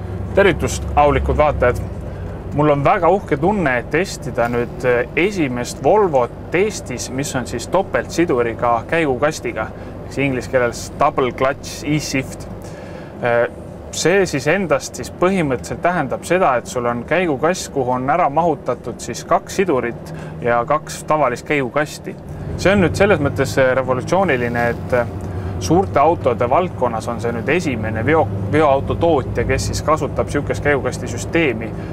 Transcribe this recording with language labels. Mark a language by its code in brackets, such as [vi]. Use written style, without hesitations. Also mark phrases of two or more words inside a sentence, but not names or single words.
[et] Tervitust, aulikud vaatajad! Mul on väga uhke tunne, et testida nüüd esimest Volvot Eestis, mis on siis topeltsiduriga käigukastiga, inglise keeles [en] double clutch e-shift. [et] See siis endast siis põhimõtteliselt tähendab seda, et sul on käigukast, kuhu on ära mahutatud siis 2 sidurit ja 2 tavalist käigukasti. See on nüüd selles mõttes revolutsiooniline, et suurte autode valdkonnas on see nüüd esimene veoauto tootja, kes siis kasutab niisugust käigukasti süsteemi.